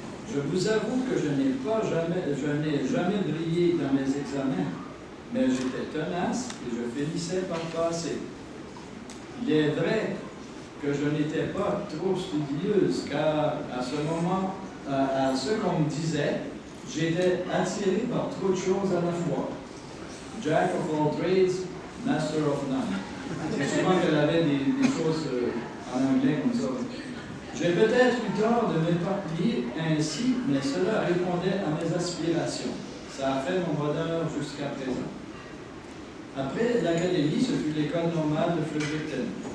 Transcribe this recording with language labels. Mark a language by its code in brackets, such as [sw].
[fr] Je vous avoue que je n'ai jamais brillé dans mes examens, mais j'étais tenace et je finissais par passer. Il est vrai que je n'étais pas trop studieuse, car à ce moment, à ce qu'on me disait, j'étais attiré par trop de choses à la fois. [en] Jack of all trades, master of none. [fr] C'est souvent qu'elle avait des choses en anglais comme ça. J'ai peut-être eu tort de m'éparpiller ainsi, mais cela répondait à mes aspirations. Ça a fait mon bonheur jusqu'à présent. Après l'Académie, ce fut l'école normale de Fredericton.